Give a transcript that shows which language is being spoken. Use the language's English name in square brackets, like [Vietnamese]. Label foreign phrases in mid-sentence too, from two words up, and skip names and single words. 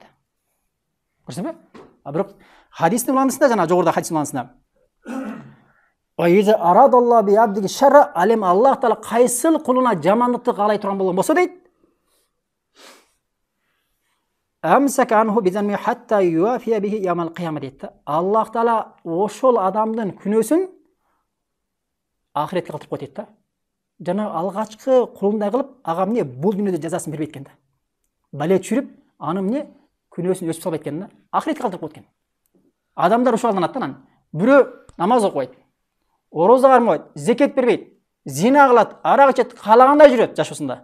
[Kyrgyz] Көрсөңбү? А бирок хадистин уланысында, жана жогоруда хадистин уланысында [Arabic] أراد الله بعبده الشر, [Kyrgyz] алем Аллах Таала кайсыл кулуна жамандыкты каалай турган болгон болсо дейт, [Arabic] أمسك عنه بذنبه حتى يوافي به يوم القيامة [Kyrgyz] дейт. Аллах Таала ошол адамдын күнөөсүн ахиретке калтырып коет дейт да. Жана алгачкы кулундай кылып, ага эмне бул дүйнөдө жазасын бербейт экен да. Бале чүрүп, анын эмне күнөөсүн өчүп салбайт экен да. Ахиретке калтырып коет экен. Адамдар ошол алданат да. Бирөө намаз окубайт, ораза кармайт, зекет бербейт, зина кылат, арак ичет, каалагандай жүрөт жашоосунда.